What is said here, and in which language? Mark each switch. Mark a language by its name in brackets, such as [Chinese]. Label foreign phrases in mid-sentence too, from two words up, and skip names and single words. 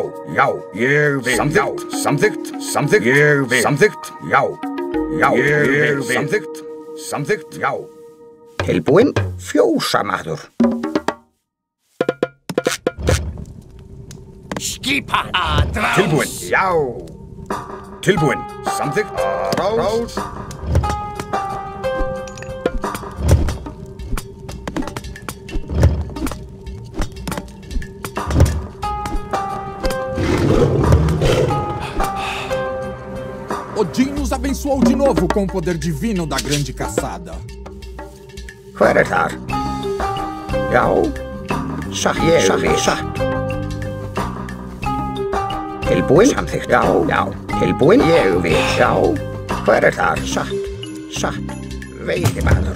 [Icelandic] Ég vil. Samþykkt. Ég vil. Samþykkt. Já. Ég vil. Samþykkt. Já. Tilbúin. Fjósamaður. Skipan. Atrás. Tilbúin. Já. Tilbúin. Samþykkt. Atrás. [Portuguese] Odin nos abençoou de novo com o poder divino da grande caçada. [Icelandic] Hver þar? Já. Ég vil. Tilbúin. Samþykkt. Já. Tilbúin. Ég vil. Já. Hver þar? Satt. Veiðimaður.